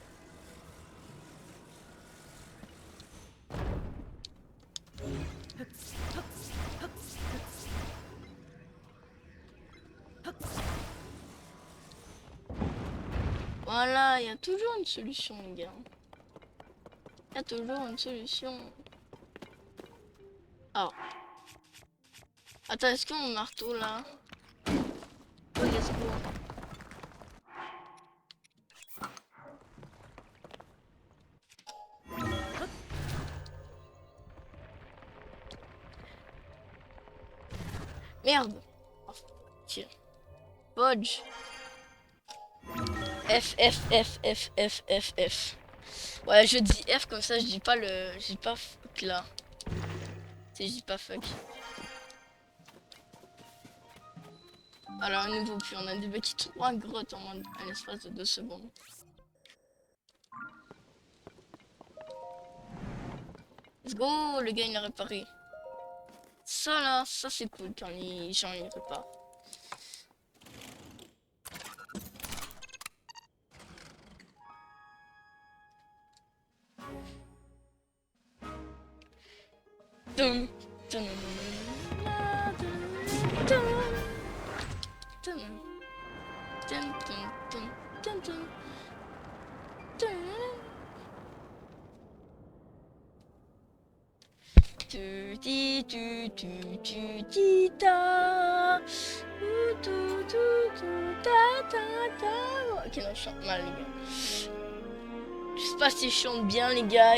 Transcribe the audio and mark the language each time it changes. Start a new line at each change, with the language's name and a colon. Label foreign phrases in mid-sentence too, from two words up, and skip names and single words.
French: Voilà, il y a toujours une solution, les gars. Il y a toujours une solution. Ah. Attends, est-ce qu'on a un marteau là?
English: Oh, let's go.
French: Merde. Oh, tiens. Bodge. F, F, F, F, F, F, F. Ouais, je dis F comme ça, je dis pas le... Je dis pas fuck là. Je dis pas fuck. Alors, un nouveau puits. On a débloqué 3 grottes en un espace de 2 secondes.
English: Let's go,
French: le gars il a réparé. Ça là, ça c'est cool quand les gens ils réparent. Dum, dum, dum, dum, dum, dum, dum, dum, dum, dum. Tu dis tu dis ta. Ta ta ta. Ok, non, je chante mal, les gars. Je sais pas si je chante bien, les gars.